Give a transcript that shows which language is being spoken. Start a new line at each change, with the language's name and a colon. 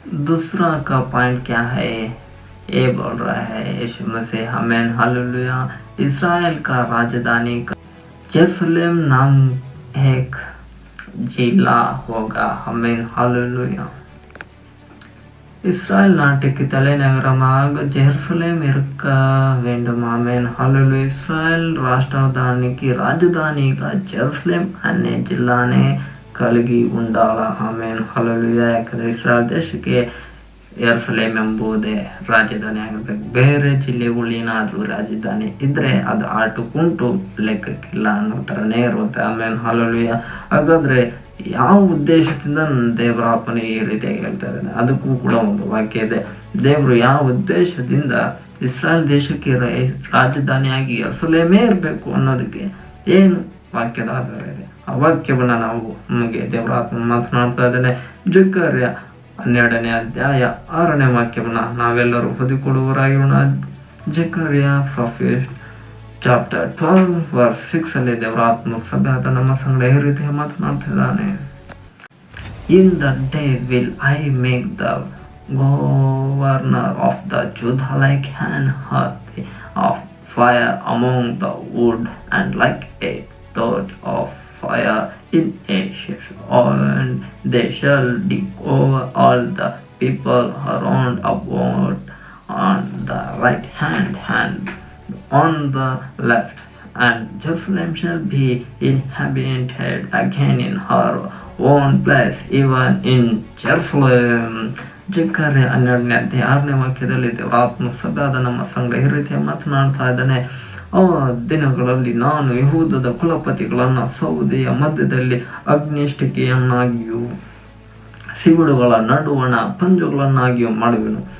Hindi: दूसरा का पॉइंट क्या है, ये बोल रहा है यीशु मसीह. Amen hallelujah. इस्राएल का राजधानी का जेरूसलेम नाम एक जिला होगा. Amen hallelujah.
Tamil: இஸ்ராயல் நாட்டுக்கு தலைநகரமாக ஜெருசலேம் இருக்க வேண்டும். ஆமென் ஹல்லேலூயா.
Telugu: இஸ்ராயல் రాష్ట్రానికి రాజధానిగా జెరూసలేం అనే జిల్లానే కలిగి ఉండాలి.
Kannada: Amen hallelujah. ಯಾಕಂದರೆ ಇಸ್ರಾಯೇಲ್ ದೇಶಕ್ಕೆ ಯೆರೂಸಲೇಮ್ ಎಂಬುದೇ ರಾಜಧಾನಿ ಆಗಬೇಕು. ಬೇರೆ ಜಿಲ್ಲೆಗಳು ಏನಾದರೂ ರಾಜಧಾನಿ ಇದ್ರೆ ಅದು ಆಟುಕುಂಟು ಲೆಕ್ಕಕ್ಕಿಲ್ಲ ಅನ್ನೋ ಥರನೇ ಇರುತ್ತೆ. Amen hallelujah. ಹಾಗಾದರೆ ಯಾವ ಉದ್ದೇಶದಿಂದ ದೇವರಾತ್ಮನ ಈ ರೀತಿಯಾಗಿ ಹೇಳ್ತಾ ಇದ್ದಾನೆ, ಅದಕ್ಕೂ ಕೂಡ ಒಂದು ವಾಕ್ಯ ಇದೆ. ದೇವರು ಯಾವ ಉದ್ದೇಶದಿಂದ ಇಸ್ರಾಯೇಲ್ ದೇಶಕ್ಕೆ ರಾಜಧಾನಿಯಾಗಿ ಯೆರೂಸಲೇಮೇ ಇರಬೇಕು ಅನ್ನೋದಕ್ಕೆ ಏನು ವಾಕ್ಯದ ಆಧಾರ ಇದೆ. ಆ ವಾಕ್ಯವನ್ನು ನಾವು ನಮಗೆ ದೇವರಾತ್ಮ ಮಾತನಾಡ್ತಾ ಇದ್ದಾನೆ. ಜಕರ್ಯ 12ನೇ ಅಧ್ಯಾಯ 6ನೇ ವಾಕ್ಯವನ್ನು ನಾವೆಲ್ಲರೂ ಓದಿಕೊಡುವರಾಗಿರೋಣ. ಜಕರ್ಯ ಪ್ರಾಫೆಟ್ ಚಾಪ್ಟರ್ 12 ವರ್ಸ್ 6 ಅಲ್ಲಿ ದೇವರಾತ್ಮ ಸಭೆಯಾದ ನಮ್ಮ ಸಂಗಡ ಈ ರೀತಿ ಮಾತನಾಡ್ತಿದ್ದಾನೆ.
English: In the day will I make the governor of the Judah like an hearth of fire among the wood, and like a torch of fire in ashes, and they shall devour all the people around about on the right hand and on the left, and Jerusalem shall be inhabited again in her own place, even in Jerusalem.
Kannada: ಜಕರ್ಯ 12ನೇ ಅಧ್ಯಾಯ 6ನೇ ವಾಕ್ಯದಲ್ಲಿ ದೇವರಾತ್ಮ ಸಭೆಯಾದ ನಮ್ಮ ಸಂಗಡ ಈ ರೀತಿಯ ಮಾತನಾಡ್ತಾ ಇದ್ದಾನೆ. ಆ ದಿನಗಳಲ್ಲಿ ನಾನು ಯೆಹೂದದ ಕುಲಪತಿಗಳನ್ನು ಸೌದೆಯ ಮಧ್ಯದಲ್ಲಿ ಅಗ್ನಿಷ್ಟಿಕೆಯನ್ನಾಗಿಯೂ ಸಿಗುಡುಗಳ ನಡುವಣ ಪಂಜುಗಳನ್ನಾಗಿಯೂ ಮಾಡುವೆನು.